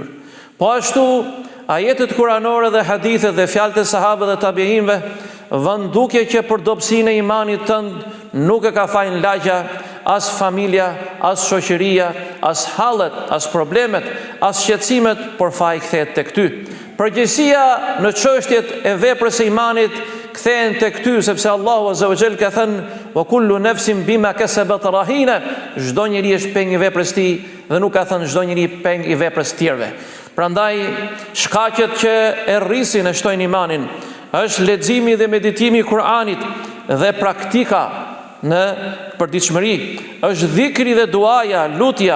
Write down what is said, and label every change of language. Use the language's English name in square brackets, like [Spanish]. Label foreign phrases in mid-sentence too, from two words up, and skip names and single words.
[Albanian] Po ashtu, ajetet kuranore dhe hadithet dhe fjalët e sahabëve dhe tabiinëve vën duke që për dobësinë e imanit tënd nuk e ka fajin lagja, as familja, as shoqëria, as hallet, as problemet, as shqetësimet, por faji kthehet tek ty. Përgjegjësia në çështjet e veprës së imanit kthehen tek ty, sepse Allahu [Arabic] عز وجل [Albanian] ka thënë: [Arabic] "وكل نفس بما كسبت رهينة." [Albanian] Çdo njeri është peng i veprës tij dhe nuk ka thënë çdo njeri peng i veprës tjerëve. Prandaj shkaqet që e rrisin e shtojnë imanin është leximi dhe meditimi i Kur'anit dhe praktika në përditshmëri, është dhikri dhe duaja, lutja.